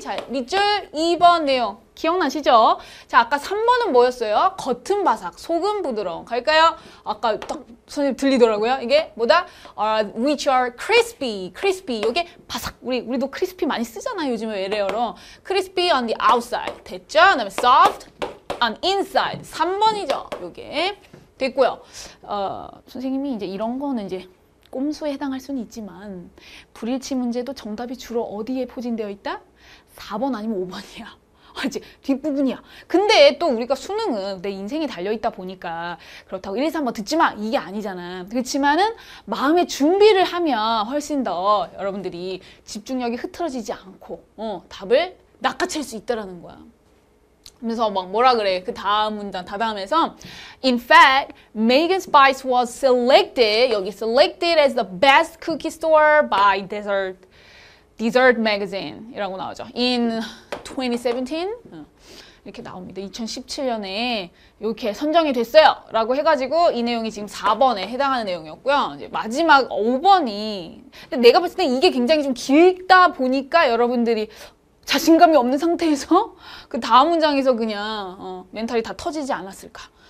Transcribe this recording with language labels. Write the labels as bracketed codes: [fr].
[ko] 자, 밑줄 2번 내용 기억나시죠? 자, 아까 3번은 뭐였어요? 겉은 바삭, 속은 부드러운. 갈까요? 아까 딱 선생님 들리더라고요. 이게 뭐다? [en] which are crispy. [ko] 이게 바삭. 우리도 crispy 많이 쓰잖아요. 요즘에 외래어로. [en] crispy on the outside. [ko] 됐죠? 그다음에 [en] soft on inside. [ko] 3번이죠. 요게. 됐고요. 선생님이 이제 이런 거는 이제 꼼수에 해당할 수는 있지만 불일치 문제도 정답이 주로 어디에 포진되어 있다? 4번 아니면 5번이야. 알지? 뒷부분이야. 근데 또 우리가 수능은 내 인생이 달려있다 보니까 그렇다고 1, 2, 3번 듣지 마! 이게 아니잖아. 그렇지만은 마음의 준비를 하면 훨씬 더 여러분들이 집중력이 흐트러지지 않고 답을 낚아챌 수 있다라는 거야. 그래서 막 뭐라 그래. 그 다음 문장 다다음에서 [en] In fact, Megan's Bites was selected [ko] 여기 [en] selected as the best cookie store by Dessert Magazine [ko] 이라고 나오죠. [en] In 2017 [ko] 이렇게 나옵니다. 2017년에 이렇게 선정이 됐어요. 라고 해가지고 이 내용이 지금 4번에 해당하는 내용이었고요. 이제 마지막 5번이 근데 내가 봤을 때 이게 굉장히 좀 길다 보니까 여러분들이 자신감이 없는 상태에서 그 다음 문장에서 그냥 멘탈이 다 터지지 않았을까.